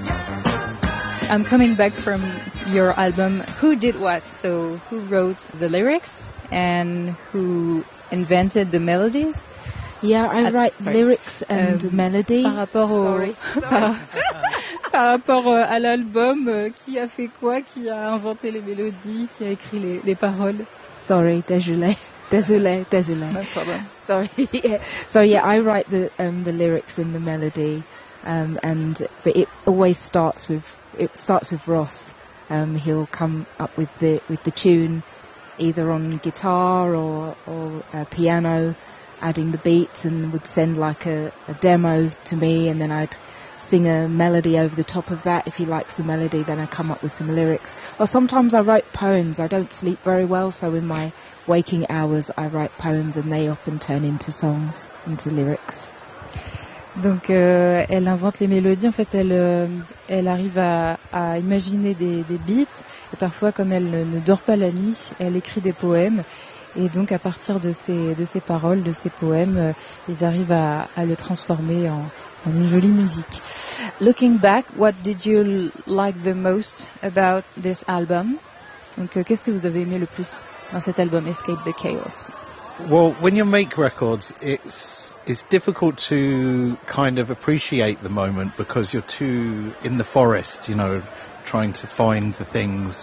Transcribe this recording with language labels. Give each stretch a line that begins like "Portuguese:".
English: I'm coming back from your album, Who Did What? So who wrote the lyrics and who invented the melodies? Yeah, I write lyrics and melody.
French: Par rapport à l'album, qui a fait quoi? Qui a inventé les mélodies? Qui a écrit les paroles?
English: Sorry,
French: désolé.
English: No problem. Sorry, I write the lyrics and the melody, but it always starts with Ross. He'll come up with the tune, either on guitar or piano, adding the beats, and would send like a demo to me, and then I'd sing a melody over the top of that. If he likes the melody, then I come up with some lyrics. Or sometimes I write poems. I don't sleep very well, so in my waking hours I write poems, and they often turn into songs, into lyrics.
French: Donc elle invente les mélodies. En fait, elle arrive à imaginer des beats, et parfois, comme elle ne dort pas la nuit, elle écrit des poèmes. Et donc à partir de ces paroles, de ces poèmes, ils arrivent à le transformer en une jolie musique.
English: Looking back, what did you like the most about this album?
French: Donc qu'est-ce que vous avez aimé le plus dans cet album Escape the Chaos?
English: Well, when you make records, it's difficult to kind of appreciate the moment because you're too in the forest, you know, trying to find the things.